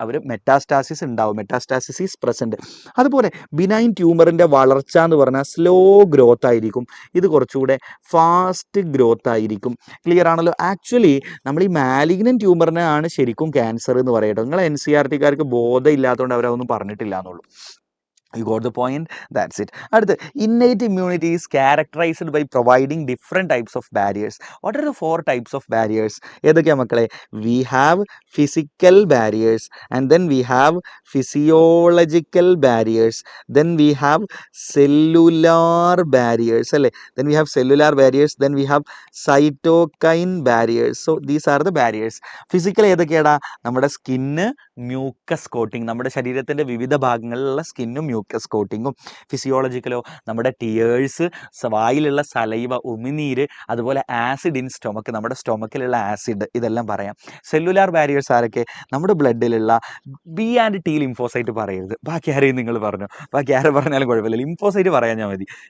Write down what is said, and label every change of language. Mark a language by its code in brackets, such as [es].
[ml] അവർ metastasis ഉണ്ടാവും, metastasis is present. അതുപോലെ benign ട്യൂമറിൻ്റെ വളർച്ച എന്ന് പറഞ്ഞാൽ സ്ലോ ഗ്രോത്ത് ആയിരിക്കും, ഇത് കുറച്ചുകൂടെ ഫാസ്റ്റ് ഗ്രോത്ത് ആയിരിക്കും. ക്ലിയർ ആണല്ലോ? ആക്ച്വലി നമ്മൾ ഈ മാലിഗ്നൻ ട്യൂമറിനാണ് ശരിക്കും ക്യാൻസർ എന്ന് പറയട്ടോ. നിങ്ങൾ NCERT-കാർക്ക് ബോധം ഇല്ലാത്തതുകൊണ്ട് അവരതൊന്നും പറഞ്ഞിട്ടില്ല എന്നുള്ളൂ. [en] You got the point? That's it. [ml] അടുത്ത്, [en] innate immunity is characterized by providing different types of barriers. What are the 4 types of barriers? [ml] ഏതൊക്കെയാണ് മക്കളെ? [en] We have physical barriers, and then we have physiological barriers, then we have cellular barriers [ml] അല്ലേ. [en] then we have cellular barriers, then we have cytokine barriers. So these are the barriers. [ml] Physical ഏതൊക്കെയാടാ? നമ്മുടെ skin, mucus coating, നമ്മുടെ ശരീരത്തിൻ്റെ വിവിധ ഭാഗങ്ങളിലുള്ള സ്കിന്നും mucus കോട്ടിങ്ങും. ഫിസിയോളജിക്കലോ? നമ്മുടെ tears, വായിലുള്ള saliva, ഉമിനീര്, അതുപോലെ acid in stomach, നമ്മുടെ സ്റ്റൊമക്കിലുള്ള acid, ഇതെല്ലാം പറയാം. സെല്ലുലാർ ബാരിയേഴ്സ് ആരൊക്കെ? നമ്മുടെ ബ്ലഡിലുള്ള B and T ലിംഫോസൈറ്റ് പറയരുത്, ബാക്കി ആരെയും നിങ്ങൾ പറഞ്ഞു, ബാക്കി ആരെ പറഞ്ഞാലും കുഴപ്പമില്ല, ലിംഫോസൈറ്റ് പറയാൻ ഞാൻ മതി.